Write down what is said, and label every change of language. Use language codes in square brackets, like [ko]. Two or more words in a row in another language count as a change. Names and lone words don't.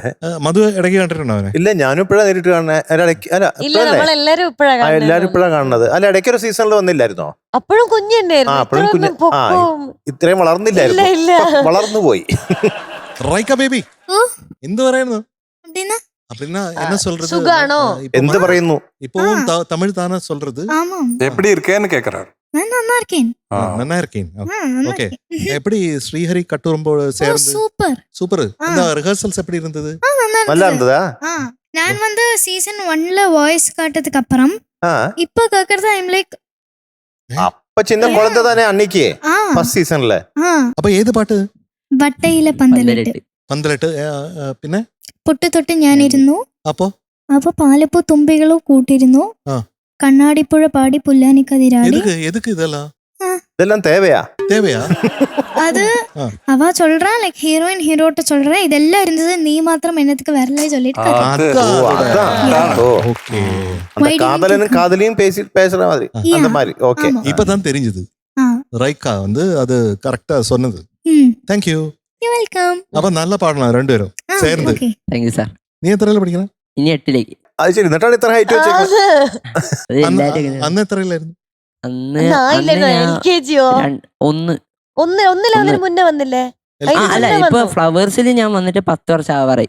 [ml] മധു ഇടയ്ക്ക് കണ്ടിട്ടുണ്ടോ അവനെ? ഇല്ല, ഞാനും ഇപ്പഴാ നേരിട്ട് കാണുന്നത്. എല്ലാരും ഇപ്പഴാ കാണുന്നത്. അല്ല, ഇടയ്ക്കൊരു സീസണിൽ വന്നില്ലായിരുന്നോ? അപ്പോഴും കുഞ്ഞുണ്ടായിരുന്നു. ഇത്രയും വളർന്നില്ലായിരുന്നു, വളർന്നു പോയി. റൈക്ക ബേബി എന്ത് പറയുന്നു? [ta] அப்படின்னா என்ன சொல்றது? [ml] சுகானோ എന്ത് പറയുന്നു? [ta] இப்போவும் தமிழ் தானே சொல்றது? ஆமா. எப்படி இருக்கேன்னு கேக்குறாரு. நான் நல்லா இருக்கேன். நல்லா இருக்கேன். ஓகே. எப்படி ஸ்ரீஹரி கட்டுரும்போடு சேர்ந்து? சூப்பர். இந்த ரிஹர்சல்ஸ் எப்படி இருந்தது? நல்லா இருந்ததா? நான் வந்து சீசன் 1ல வாய்ஸ் காட்டதுக்கு அப்புறம் இப்ப கேக்குறது [en] I am like [ta] அப்ப சின்ன குழந்தை தானே அன்னைக்கு ஃபர்ஸ்ட் சீசன்ல. [ml] அப்ப ഏത് പാട്ട്? വട്ടയിലെ പന്തലിട്ട്. പിന്നെ പൊട്ടു തൊട്ട് ഞാനിരുന്നു. അപ്പൊ പാലപ്പൂ തുമ്പികളോ കൂട്ടിരുന്നു. കണ്ണാടിപ്പുഴ പാടി പുല്ലാനിക്കതിരാടി. [ta] இதெல்லாம் தேவையா? அது அவ சொல்றா, [en] like heroine [ta] ஹீரோட்ட சொல்றா, இதெல்லாம் இருந்தது, நீ மாத்திரம் என்னத்துக்கு வரல சொல்லிட்டு காதலனும் காதலியும் பேசுற மாதிரி அந்த மாதிரி. ஓகே, இப்பதான் தெரிஞ்சது ரைக்கா வந்து அது கரெக்டா சொன்னது. [en] Thank you. You welcome. [ta] அப்ப நல்லா பாடலாம் [ml] രണ്ടുപേരും ചേർന്ന്. [en] Thank you sir. [ml] നീ എത്രയിലാണ് പഠിക്കണം? ഇനി 8ലേക്ക്. അത് ശരി. എന്നിട്ടാണ് ഇത്ര ഹൈറ്റ് വെച്ചേക്കുന്നത്. അന്ന് എത്രയിലായിരുന്നു? ഒന്നിലതിന് മുന്നേ വന്നില്ലേ? അല്ല, ഇപ്പൊ ഫ്ലവേഴ്സിൽ ഞാൻ വന്നിട്ട് 10 വർഷം ആവാറായി.